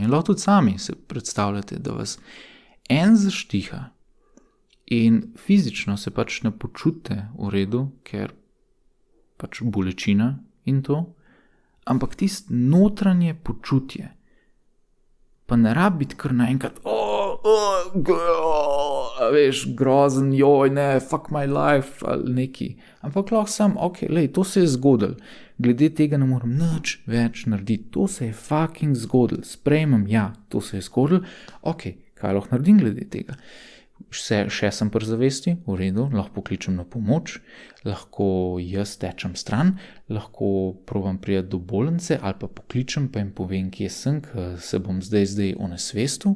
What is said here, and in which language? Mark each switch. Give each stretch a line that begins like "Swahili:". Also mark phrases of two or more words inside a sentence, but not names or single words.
Slovenian: In lahko tudi sami se predstavljate, da vas en zaštiha in fizično se pač ne počutite v redu, ker pač bolečina in to, ampak tisto notranje počutje pa ne rabi biti kar naenkrat grozen, joj, ne,
English: fuck my life
Slovenian: ali neki. Ampak lahko sam, ok, to se je zgodilo. Glede tega ne morem nič več narediti. To se je fucking zgodilo. Sprejmem, ja, to se je zgodilo. Ok, kaj lahko naredim glede tega? Še sem pri zavesti, v redu, lahko pokličem na pomoč, lahko jaz tečem stran, lahko probam priti do bolnice ali pa pokličem, pa jim povem, kje sem, ker se bom zdaj onesvestil.